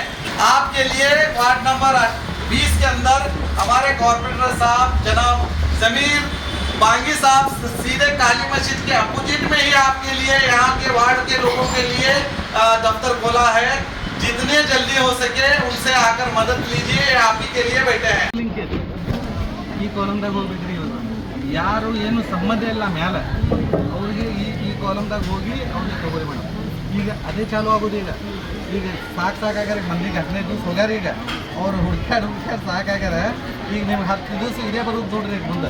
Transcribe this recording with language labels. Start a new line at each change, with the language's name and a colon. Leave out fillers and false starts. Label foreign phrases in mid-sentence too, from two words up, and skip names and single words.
Hindi: आपके लिए वार्ड नंबर 20 के अंदर हमारे कॉर्पोरेटर साहब जनाब जमीर बांगी साहब सीधे काली मस्जिद के अपोजिट में ही आपके लिए, यहाँ के वार्ड के लोगों के लिए दफ्तर खोला है। जितने जल्दी हो सके उनसे आकर मदद लीजिए, आप ही के लिए बैठे हैं।
Kannada: ಈ ಕಾಲಮ್ದಾಗ ಹೋಗ್ಬೇಕ್ರಿ ಇವರು ಯಾರು ಏನು ಸಂಬಂಧ ಇಲ್ಲ ಮ್ಯಾಲೆ ಅವ್ರಿಗೆ ಈ ಕಾಲಮ್ದಾಗ ಹೋಗಿ ಅವ್ರಿಗೆ ತಗೋರಿ ಮೇಡಮ್। ಈಗ ಅದೇ ಚಾಲು ಆಗೋದು ಈಗ ಸಾಕಾಗ್ಯಾರ ಮಂದಿಗೆ 15 ದಿವಸ ಹೋಗ್ಯಾರ ಈಗ ಅವ್ರು ಹುಡ್ಕ್ಯಾಡ್ ಸಾಕಾಗ್ಯಾರ। ಈಗ ನಿಮ್ಗೆ 10 ದಿವಸ ಇದೇ ಬರೋದು ನೋಡ್ರಿ ಮುಂದೆ।